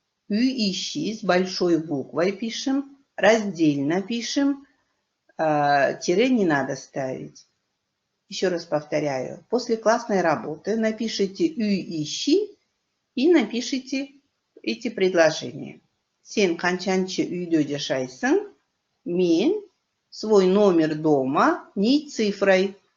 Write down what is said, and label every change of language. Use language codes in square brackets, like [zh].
[ky] Үй ищи [ru] с большой буквой пишем, раздельно пишем, тире не надо ставить. Еще раз повторяю, после классной работы напишите [ky] үй ищи [ru] и напишите эти предложения. [ky] Сен канчанчы үйдө жашайсың? [ru] Мен свой номер дома не цифрой.